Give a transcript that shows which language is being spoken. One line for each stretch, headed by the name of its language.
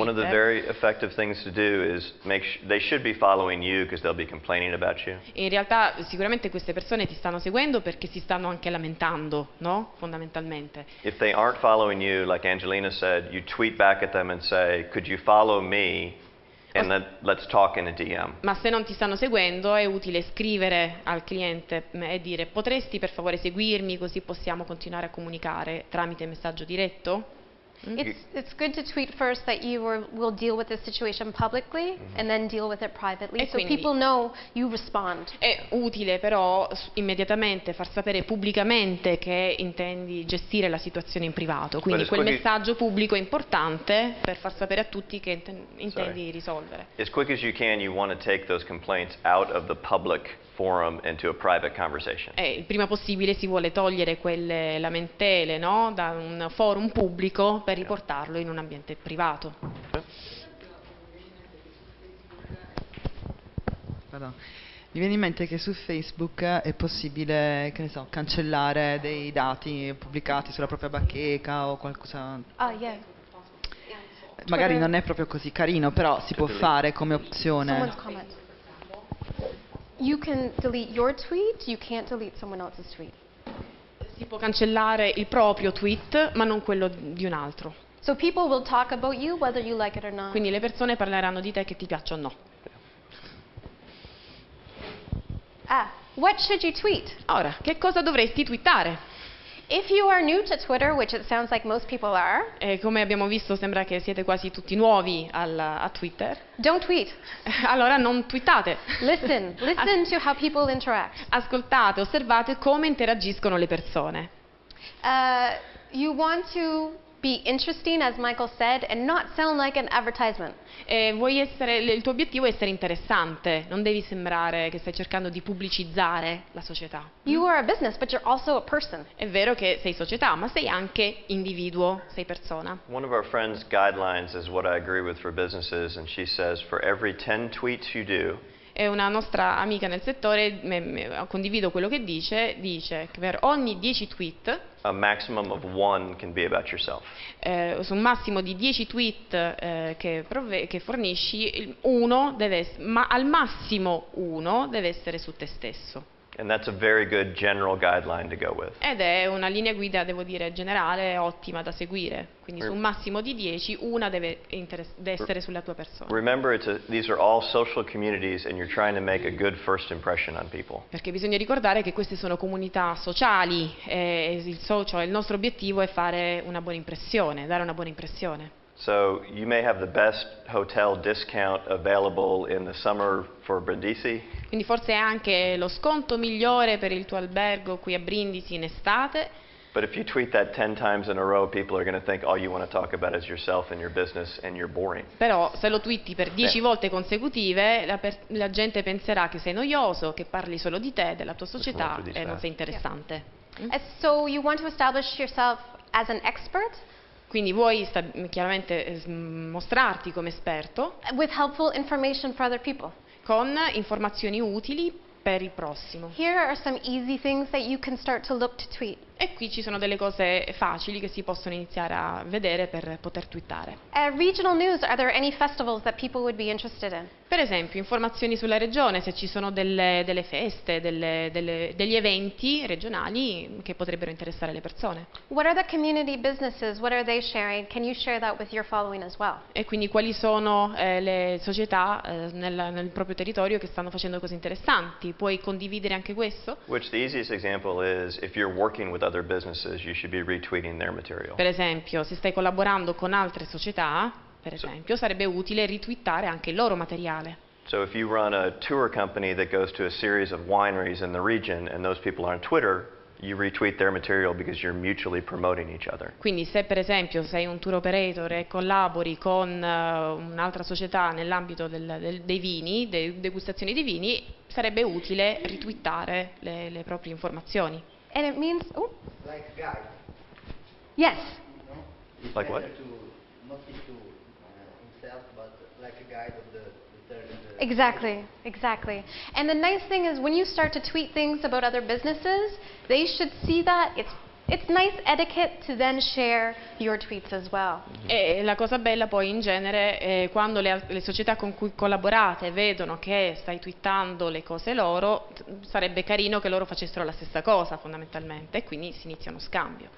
English: One of the very effective things to do is they should be following you because they'll be complaining about you.
Italian: In realtà sicuramente queste persone ti stanno seguendo perché si stanno anche lamentando, no? Fondamentalmente.
English: If they aren't following you, like Ayngelina said, you tweet back at them and say, could you follow me? And then let's talk in a DM.
Italian: Ma se non ti stanno seguendo è utile scrivere al cliente e dire potresti per favore seguirmi così possiamo continuare a comunicare tramite messaggio diretto?
English: It's good to tweet first that you will deal with the situation publicly and then deal with it privately, so
Italian: quindi
English: people know you respond.
Italian: È utile però immediatamente far sapere pubblicamente che intendi gestire la situazione in privato, quindi quel messaggio pubblico è importante per far sapere a tutti che intendi risolvere.
English: As quick as you can, you want to take those complaints out of the public forum into a private conversation.
Italian: Il prima possibile si vuole togliere quelle lamentele, no? Da un forum pubblico per riportarlo in un ambiente privato.
English: Pardon.
Italian: Mi viene in mente che su Facebook è possibile, che ne so, cancellare dei dati pubblicati sulla propria bacheca o qualcosa.
English: Ah, yeah.
Italian: Magari non è proprio così carino, però si può fare come opzione.
English: Someone's comment. You can delete your tweet, you can't delete someone else's tweet.
Italian: Si può cancellare il proprio tweet, ma non quello di un altro.
English: So people will talk about you whether you like it or not.
Italian: Quindi le persone parleranno di te che ti piaccia o no.
English: What should you tweet?
Italian: Ora, che cosa dovresti twittare?
English: If you are new to Twitter, which it sounds like most people are,
Italian: Come abbiamo visto sembra che siete quasi tutti nuovi a Twitter.
English: don't tweet.
Italian: Allora non twittate.
English: Listen to how people interact.
Italian: Ascoltate, osservate come interagiscono le persone.
English: You want to be interesting, as Michael said, and not sound like an advertisement.
Italian: Il tuo obiettivo è essere interessante, non devi sembrare che stai cercando di pubblicizzare la società.
English: You are a business, but you're also a person.
Italian: È vero che sei società, ma sei anche individuo, sei persona.
English: One of our friends' guidelines is what I agree with for businesses, and she says for every 10 tweets you do,
Italian: E una nostra amica nel settore, condivido quello che dice che per ogni 10 tweet,
English: a maximum of 1 can be about yourself.
Italian: su un massimo di 10 tweet che fornisci, uno ma al massimo uno deve essere su te stesso.
English: And that's a very good general guideline to go with.
Italian: Ed è una linea guida, devo dire, generale, ottima da seguire. Quindi su un massimo di 10, una deve essere sulla tua persona.
English: Remember, these are all social communities and you're trying to make a good first impression on people.
Italian: Perché bisogna ricordare che queste sono comunità sociali e il nostro obiettivo è fare una buona impressione, dare una buona impressione.
English: So you may have the best hotel discount available in the summer for Brindisi.
Italian: Quindi forse è anche lo sconto migliore per il tuo albergo qui a Brindisi in estate.
English: But if you tweet that 10 times in a row, people are going to think all you want to talk about is yourself and your business and you're boring.
Italian: Però se lo twitti per 10 volte consecutive, la gente penserà che sei noioso, che parli solo di te, della tua società e non sei interessante.
English: So you want to establish yourself as an expert?
Italian: Quindi vuoi chiaramente mostrarti come esperto
English: With helpful information for other people.
Italian: con informazioni utili per il prossimo.
English: Here are some easy things that you can start to look to tweet.
Italian: E qui ci sono delle cose facili che si possono iniziare a vedere per poter twittare.
English: Regional news, are there any festivals that people would be interested in?
Italian: Per esempio, informazioni sulla regione, se ci sono delle feste, degli eventi regionali che potrebbero interessare le persone.
English: What are the community businesses? What are they sharing? Can you share that with your following as well?
Italian: E quindi quali sono le società nel proprio territorio che stanno facendo cose interessanti? Puoi condividere anche questo?
English: Which the easiest example is if you're working with other businesses, you should be retweeting their material.
Italian: Per esempio, se stai collaborando con altre società, per esempio, sarebbe utile ritwittare anche il loro materiale.
English: So if you run a tour company that goes to a series of wineries in the region and those people are on Twitter, You retweet their material because you're mutually promoting each other.
Italian: Quindi se per esempio sei un tour operator e collabori con un'altra società nell'ambito dei vini, degustazioni di vini, sarebbe utile retweetare le proprie informazioni.
English: And it means, oh, Like guide. yes. Like what? Not issue himself, but like a guide of the Exactly, exactly. And the nice thing is when you start to tweet things about other businesses, they should see that. It's nice etiquette to then share your tweets as well.
Italian: E la cosa bella poi in genere è quando le società con cui collaborate vedono che stai twittando le cose loro, sarebbe carino che loro facessero la stessa cosa fondamentalmente e quindi si inizia uno scambio.